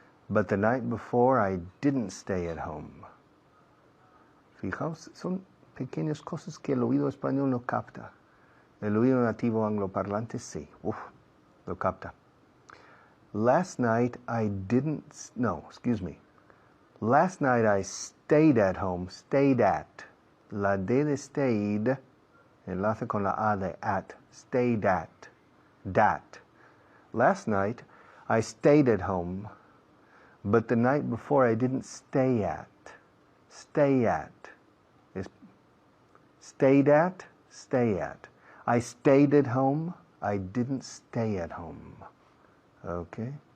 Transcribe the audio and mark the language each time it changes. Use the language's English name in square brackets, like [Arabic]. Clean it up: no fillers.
[English] But the night before I didn't stay at home. [Spanish] Fijaos, son pequeñas cosas que el oído español no capta. El oído nativo angloparlante sí. Lo capta. [English] Last night I stayed at home. Stayed at. [Spanish] La D de stayed enlace con la A de at. [English] Stayed at. Dat. Last night I stayed at home, but the night before I didn't stay at. Stay at. Stayed at, stay at. I stayed at home, I didn't stay at home. Okay?